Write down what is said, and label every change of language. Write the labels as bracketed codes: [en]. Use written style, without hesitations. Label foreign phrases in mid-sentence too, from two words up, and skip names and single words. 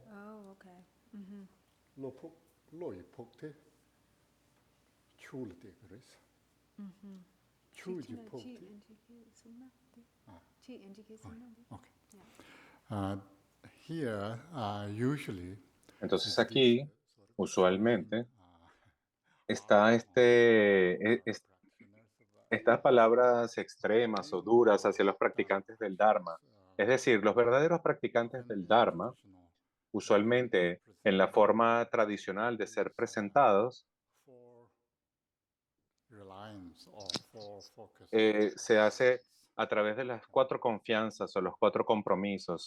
[en] Oh, okay. lopuk, loi pukte, chulate gres. Chuji pukte. Okay. Here, usually, [es] Entonces aquí, usualmente, está estas palabras extremas o duras hacia los practicantes del Dharma. Es decir, los verdaderos practicantes del Dharma, usualmente en la forma tradicional de ser presentados, se hace a través de las 4 confianzas o los 4 compromisos.